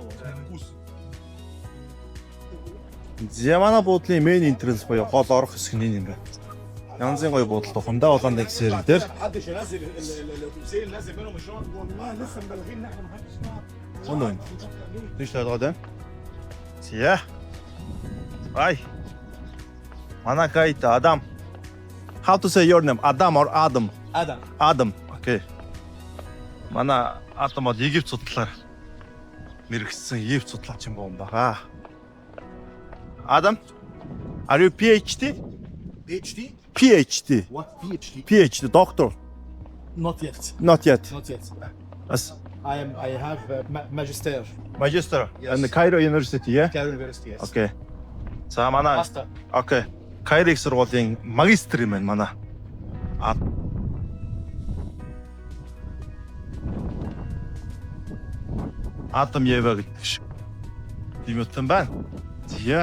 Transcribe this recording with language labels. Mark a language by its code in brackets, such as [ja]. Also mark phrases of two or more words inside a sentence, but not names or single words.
[mn] За манай буудлын [en] main entrance [mn] буюу гол орох хэсэг нь юм байна. Янзын гоё буудал тухамдаа улаан дэгсээр дээр. Оноо. Тийш таалгаад байна. Зя. Ай. Манай гайд Адам. [en] How to say your name? Adam or Adam? Adam. Adam. Okay. [mn] Манай Адам бол Египт судлаар мэрэгсэн Египт судлаач юм байна. [en] Adam, are you PhD? PhD? PhD. What PhD? PhD, doctor. Not yet. Not yet. Not yet. As I have magister. magister Yes. in the Cairo University, yeah? Cairo University. Yes. [mn] Okay. За манай [en] Master. [mn] Okay. Cairo их сургуулийн магистр юм байна манай. Адам Ева гэдэг шиг. Тийм утсан байна. Зя.